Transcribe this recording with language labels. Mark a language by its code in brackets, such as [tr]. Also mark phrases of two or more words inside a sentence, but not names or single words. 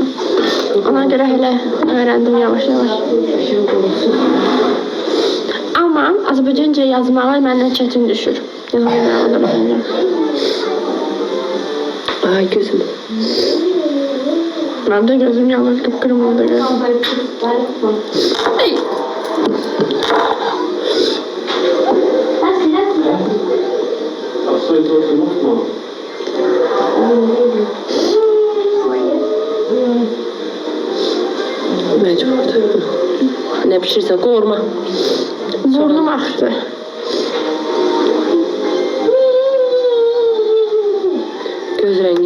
[az] Ona görə elə öyrəndim yavaş-yavaş. Amma Azərbaycanca yazmalar məndən çətin düşür. Yazmalar Azərbaycanca. Ay gözüm. Mənim də gözüm yanır, qıpqırmızı gözüm. Ey! [de] Hast du jetzt was gemacht, Mann? [az] Məcburdur. Nə pişirsə qorma. Burnum axdı. Göz rəngi.